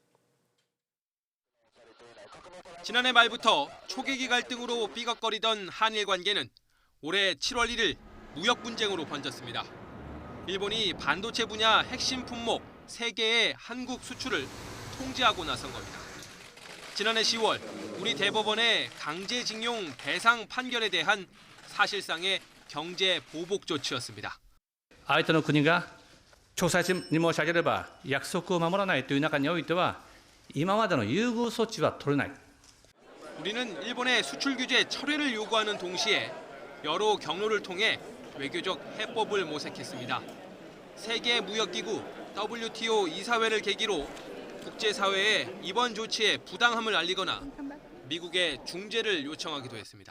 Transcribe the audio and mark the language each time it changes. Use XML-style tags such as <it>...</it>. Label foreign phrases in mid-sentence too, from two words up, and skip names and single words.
<ko>지난해 말부터 초계기 갈등으로 삐걱거리던 한일 관계는 올해 7월 1일 무역 분쟁으로 번졌습니다. 일본이 반도체 분야 핵심 품목 3개의 한국 수출을 통제하고 나선 겁니다. 지난해 10월 우리 대법원의 강제징용 배상 판결에 대한 사실상의 경제 보복 조치였습니다.</ko> <ja>相手の国が調査に申し上げれば約束を守らないという中においては今までの優遇措置は取れない。</ja> <ko>우리는 일본의 수출 규제 철회를 요구하는 동시에 여러 경로를 통해 외교적 해법을 모색했습니다. 세계 무역기구 WTO 이사회를 계기로 국제사회에 이번 조치의 부당함을 알리거나 미국에 중재를 요청하기도 했습니다.</ko>